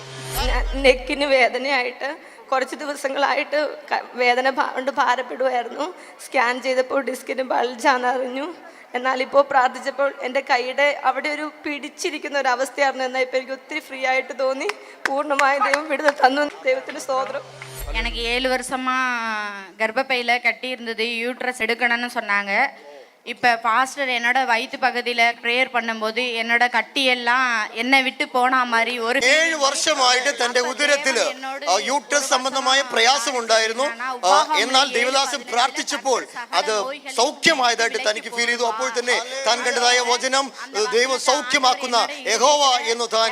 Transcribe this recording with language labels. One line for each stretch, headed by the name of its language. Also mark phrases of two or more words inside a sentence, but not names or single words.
Malayalam: നെക്കിന് വേദനയായിട്ട് കുറച്ച് ദിവസങ്ങളായിട്ട് വേദന കൊണ്ട് ഭാരപ്പെടുമായിരുന്നു. സ്കാൻ ചെയ്തപ്പോൾ ഡിസ്കിന് ബൾജാന്ന് അറിഞ്ഞു. എന്നാൽ ഇപ്പോൾ പ്രാർത്ഥിച്ചപ്പോൾ എൻ്റെ കൈയുടെ അവിടെ ഒരു പിടിച്ചിരിക്കുന്ന ഒരു അവസ്ഥയായിരുന്നു. എന്നാൽ ഇപ്പോൾ എനിക്ക് ഒത്തിരി ഫ്രീ ആയിട്ട് തോന്നി. പൂർണ്ണമായും ദൈവം വിടുതൽ തന്നു. ദൈവത്തിന് സ്തോത്രം.
Tamil: எனக்கு 7 வருஷமா கர்ப்பப்பையில் கட்டி இருந்தது. யூட்ரஸ் எடுக்கணும்னு சொன்னாங்க. இப்போ பாஸ்டர் என்னோட வயிற்று பகுதியில் ப்ரேயர் பண்ணும்போது என்னோட
Malayalam: കട്ടിയെല്ലാം എന്നെ വിട്ടു പോണ
Tamil: மாதிரி ഒരു
Malayalam: 7 വർഷമായിട്ട് തന്റെ ഉദരത്തില് യൂട്രസ് സംബന്ധമായ പ്രയാസം ഉണ്ടായിരുന്നു. എന്നാൽ ദേവദാസൻ പ്രാർത്ഥിച്ചപ്പോൾ അത് സൗഖ്യമായതായിട്ട് തനിക്ക് ഫീൽ ചെയ്തു. അപ്പോൾ തന്നെ താൻ കണ്ടതായ വചനം ദൈവം സൗഖ്യമാക്കുന്ന യഹോവ എന്ന് താൻ.